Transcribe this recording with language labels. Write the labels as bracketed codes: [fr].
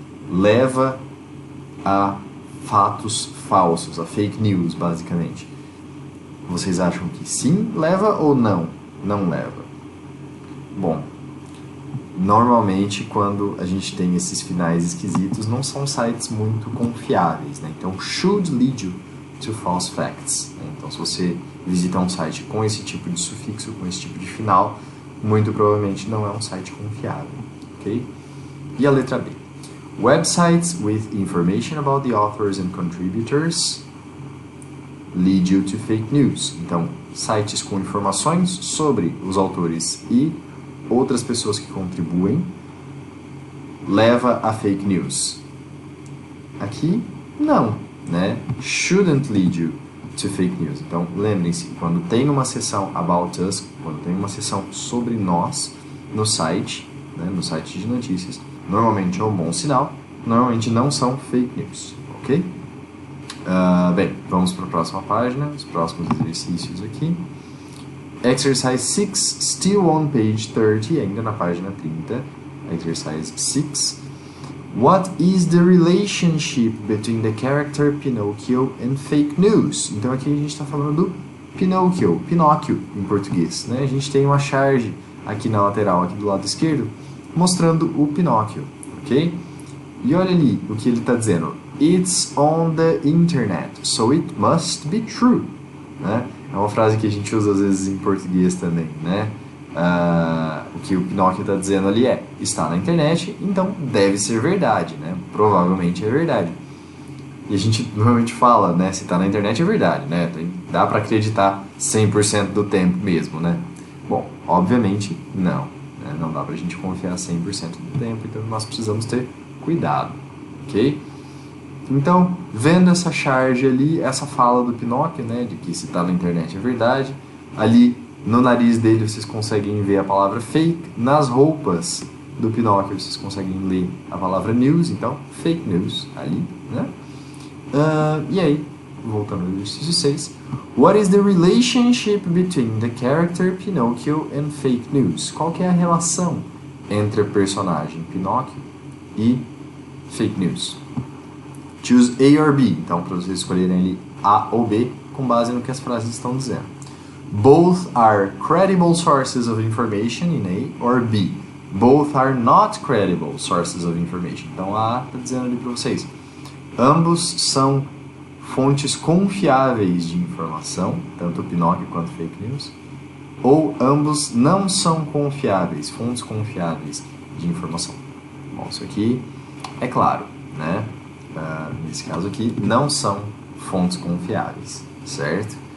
[pt] Leva a fatos falsos, a fake news, basicamente. Vocês acham que sim leva ou não? Não leva. Bom, normalmente quando a gente tem esses finais esquisitos, não são sites muito confiáveis, né? [en] Então, should lead you to false facts. [pt] Né? Então, se você visitar um site com esse tipo de sufixo, com esse tipo de final, muito provavelmente não é um site confiável, ok? E a letra B. [en] Websites with information about the authors and contributors lead you to fake news. [pt] Então, sites com informações sobre os autores e outras pessoas que contribuem leva a fake news. Aqui, não, né? [en] Shouldn't lead you to fake news. [pt] Então, lembrem-se, quando tem uma seção about us, quando tem uma seção sobre nós no site, né, no site de notícias, normalmente é um bom sinal, normalmente não são fake news, ok? Bem, vamos para a próxima página, os próximos exercícios aqui. [en] Exercise 6, still on page 30, [pt] ainda na página 30, [en] exercise 6. What is the relationship between the character Pinocchio and fake news? [pt] Então aqui a gente está falando do Pinocchio em português, né? A gente tem uma charge aqui na lateral, aqui do lado esquerdo, mostrando o Pinóquio, ok? E olha ali o que ele está dizendo. [en] It's on the internet, so it must be true. [pt] Né? É uma frase que a gente usa às vezes em português também, né? O que o Pinóquio está dizendo ali é, está na internet, então deve ser verdade, né? Provavelmente é verdade. E a gente normalmente fala, né? Se está na internet é verdade, né? Dá para acreditar 100% do tempo mesmo, né? Bom, obviamente não. Né? Não dá para a gente confiar 100% do tempo, então nós precisamos ter cuidado, ok? Então, vendo essa charge ali, essa fala do Pinóquio, né, de que se está na internet é verdade, ali no nariz dele vocês conseguem ver a palavra fake, nas roupas do Pinóquio vocês conseguem ler a palavra news, então fake news ali, né? E aí, voltando ao exercício 6, [en] what is the relationship between the character Pinocchio and fake news? [pt] Qual que é a relação entre o personagem Pinóquio e fake news? [en] Choose A or B, [pt] então para vocês escolherem ali A ou B com base no que as frases estão dizendo. [en] Both are credible sources of information in A or B. Both are not credible sources of information. [pt] Então A está dizendo ali para vocês. Ambos são fontes confiáveis de informação, tanto o Pinóquio quanto fake news. Ou ambos não são confiáveis, fontes confiáveis de informação. Bom, isso aqui é claro, né? Nesse caso aqui, não são fontes confiáveis, certo?